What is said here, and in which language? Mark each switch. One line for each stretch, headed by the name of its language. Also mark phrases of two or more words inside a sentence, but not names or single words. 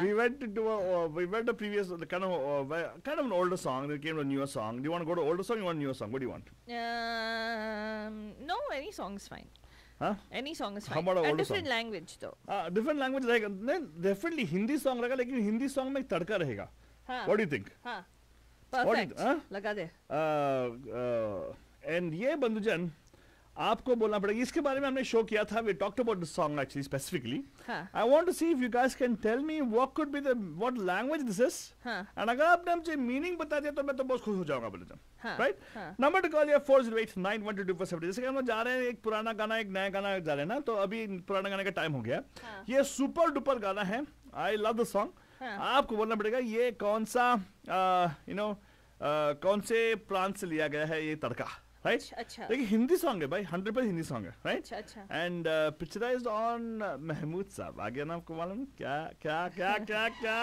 English: We went to previous kind of an older song. Then came to a newer song. Do you want to go to older song or you want a newer song? What do you want? No, any song is fine. Huh? Any song is How fine. about a A older different song? language though. Different language रहेगा. Then definitely Hindi song
Hindi: रहेगा, लेकिन
English: Hindi song
Hindi: में एक तड़का रहेगा. हाँ.
English: What do you think?
Hindi: हाँ.
English: What do you- Perfect. huh?
Hindi: लगा दे. And ये बंधुजन आपको बोलना पड़ेगा. इसके बारे में हमने शो किया था.
English: We talked about the song actually specifically.
Hindi: हाँ.
English: I want to see if you guys can tell me what language this is.
Hindi: हाँ. And अगर आपने मुझे meaning बता दिया तो मैं तो बहुत खुश हो जाऊंगा बंधुजन. हाँ.
English: Right?
Hindi: हाँ.
English: Number to call here 408-912-2470.
Hindi: जैसे कि हम लोग जा रहे हैं एक पुराना गाना एक नया गाना जा रहे हैं ना, तो अभी पुराना गाने का टाइम हो गया. हाँ. ये सुपर डुपर गाना है.
English: I love the song.
Hindi: हाँ. आपको बोलना पड़ेगा ये कौन सा कौन से प्रांत से लिया गया है ये तड़का.
English: राइट?
Hindi: अच्छा। लेकिन हिंदी सॉन्ग है भाई, 100% हिंदी सॉन्ग है, राइट? अच्छा, अच्छा।
English: and picturized on
Hindi: महमूद साहब। आगे ना आपको मालूम क्या क्या क्या क्या क्या?